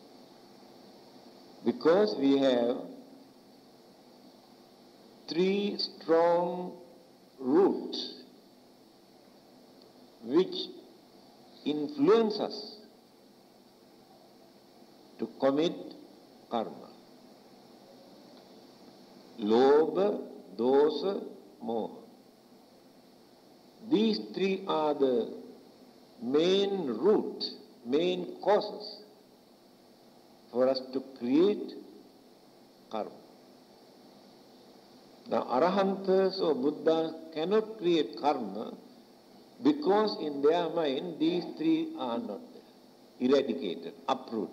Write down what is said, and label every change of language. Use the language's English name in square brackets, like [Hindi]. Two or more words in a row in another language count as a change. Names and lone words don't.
[English] Because we have three strong roots which influence us to commit karma. [Pali] Lobha, dosa, moha. [English] These three are the main root, main causes for us to create karma. Now, Arahantas or Buddha cannot create karma because in their mind these three are not there, eradicated, uprooted.